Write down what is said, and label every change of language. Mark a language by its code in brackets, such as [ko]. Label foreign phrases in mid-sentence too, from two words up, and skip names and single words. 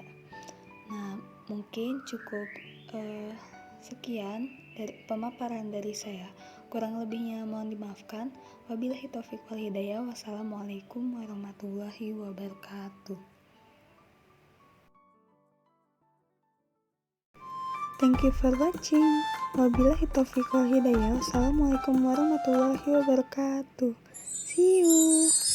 [id] Nah, mungkin cukup sekian dari pemaparan dari saya. Kurang lebihnya mohon dimaafkan. [ar] وبالله التوفيق والهداية. والسلام عليكم ورحمة الله وبركاته. [en] Thank you for watching. [ar] وبالله التوفيق والهداية. والسلام عليكم ورحمة الله وبركاته. [en] See you.